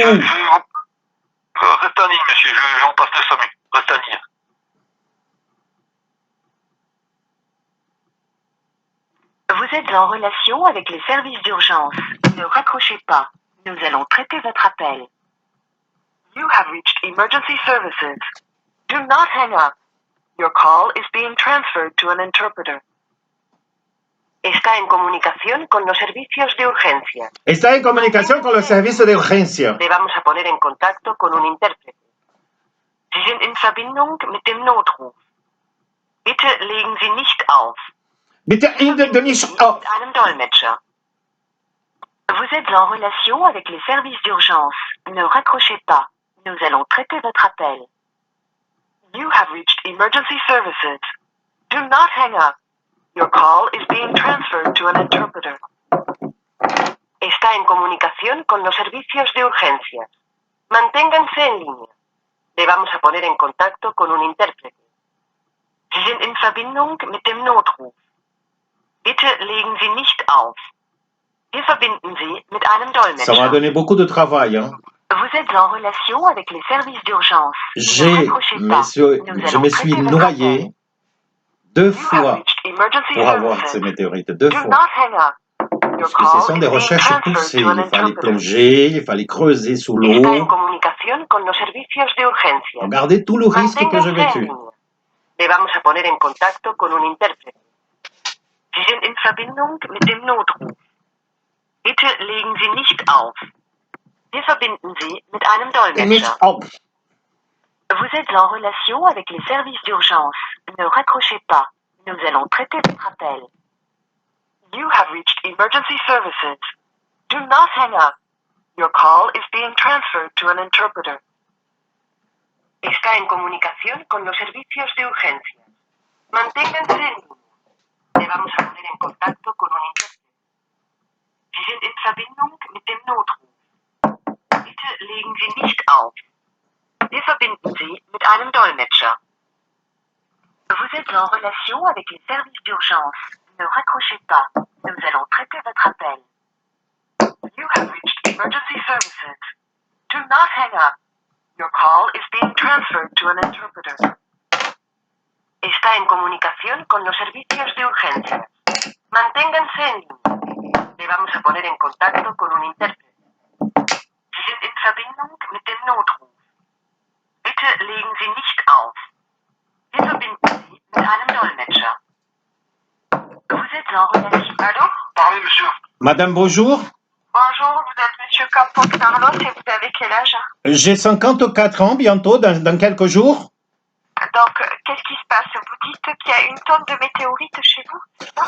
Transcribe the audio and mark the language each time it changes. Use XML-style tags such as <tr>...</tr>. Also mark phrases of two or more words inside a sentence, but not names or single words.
<fr>Restez en ligne, monsieur, je vous passe le SAMU. Restez en ligne. Vous êtes en relation avec les services d'urgence. Ne raccrochez pas. Nous allons traiter votre appel.</fr> <en>You have reached emergency services. Do not hang up. Your call is being transferred to an interpreter.</en> <es>Está en comunicación con los servicios de urgencia. Está en comunicación con los servicios de urgencia. Le vamos a poner en contacto con un intérprete.</es> <de>Sie sind in Verbindung mit dem Notruf. Bitte legen Sie nicht auf. Bitte nicht auf. Mit einem Dolmetscher.</de> <fr>Vous êtes en relation avec les services d'urgence. Ne raccrochez pas. Nous allons traiter votre appel.</fr> <en>You have reached emergency services. Do not hang up. Your call is being transferred to an interpreter.</en> <es>Está en comunicación con los servicios de urgencia. Manténganse en línea. Le vamos a poner en contacto con un intérprete.</es> <de>Sie sind in Verbindung mit dem Notruf. Bitte legen Sie nicht auf. Wir verbinden Sie mit einem</de> <fr>Ça m'a</fr> <de>Dolmetscher.</de> <fr>donné beaucoup de travail. Hein. Vous êtes en relation avec les services d'urgence. Ne Je raccrochez pas. me suis noyé 2 fois pour avoir ces météorites. 2 fois. Parce que ce sont des recherches poussées. Il fallait plonger, il fallait creuser sous l'eau. Regardez tout le risque que j'ai vécu.</fr> <es>Le vamos a poner en contacto con un intérprete.</es> <de>Sie sind in Verbindung mit dem Notruf. Bitte legen Sie nicht auf. Wir verbinden Sie mit einem Dolmetscher.</de> <fr>Vous êtes en relation avec les services d'urgence. Ne raccrochez pas. Nous allons traiter votre appel.</fr> <en>You have reached emergency services. Do not hang up. Your call is being transferred to an interpreter.</en> <es>Está en comunicación con los servicios de urgencia. Manténganse en línea. Le vamos a poner en contacto con un intérprete.</es> <de>Sie sind in Verbindung mit dem Notruf. Bitte legen Sie nicht auf. Wir verbinden Sie mit einem Dolmetscher.</de> <fr>Vous êtes en relation avec les services d'urgence. Ne raccrochez pas. Nous allons traiter votre appel.</fr> <en>You have reached emergency services. Do not hang up. Your call is being transferred to an interpreter.</en> <es>Está en comunicación con los servicios de urgencia. Manténganse en línea. Le vamos a poner en contacto con un intérprete.</es> <de>Sie sind in Verbindung mit dem Notruf. Bitte legen Sie nicht auf. Wir verbinden Sie mit einem Dolmetscher.</de> <fr>Vous êtes en relation. Allô? Parlez, monsieur. Madame, bonjour. Bonjour, vous êtes Monsieur Campos Carlos et vous avez quel âge? J'ai 54 ans bientôt, dans quelques jours. Donc, qu'est-ce qui se passe? Vous dites qu'il y a une tonne de météorites chez vous, c'est ça?</fr>